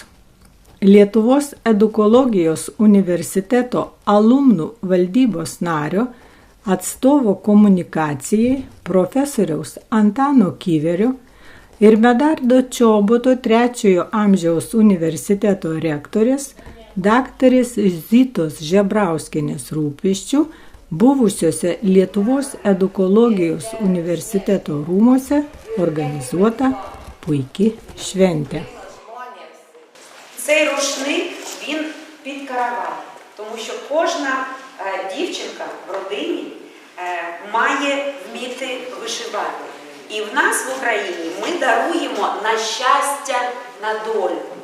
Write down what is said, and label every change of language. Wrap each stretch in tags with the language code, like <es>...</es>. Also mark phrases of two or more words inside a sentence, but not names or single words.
<lt>Lietuvos edukologijos universiteto alumnų valdybos nario, atstovo komunikacijai profesoriaus Antano Kiverio ir Medardo Čoboto 3 amžiaus universiteto rektorės daktarės Zitos Žebrauskienės rūpesčių buvusiuose Lietuvos edukologijos universiteto rūmuose organizuota puiki швентя.</lt> <uk>Цей рушник, він під каравай, тому що кожна дівчинка в родині має вміти вишивати. І в нас в Україні ми даруємо на щастя, на долю.</uk>